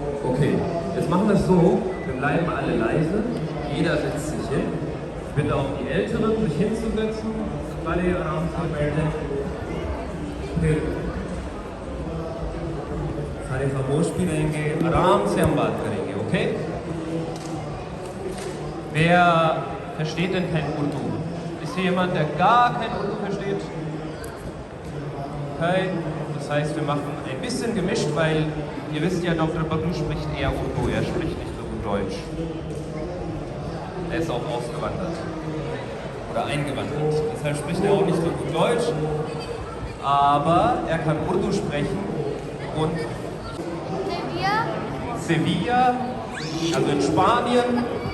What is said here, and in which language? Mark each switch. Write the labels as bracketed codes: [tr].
[de] Okay, jetzt machen wir es so, wir bleiben alle leise, jeder setzt sich hin. Ich bitte auch die Älteren, sich hinzusetzen, weil ihr Arm anmeldet. [ur] फिर सारे खामोश भी रहेंगे, आराम से हम बात करेंगे, okay? [de] Wer versteht denn kein Urdu? Ist hier jemand, der gar kein Urdu versteht? Okay, das heißt, wir machen ein bisschen gemischt, weil ihr wisst ja, Dr. Babu spricht eher Urdu, er spricht nicht so gut Deutsch. Er ist auch ausgewandert oder eingewandert, deshalb spricht er auch nicht so gut Deutsch, aber er kann Urdu sprechen und Sevilla, also in Spanien.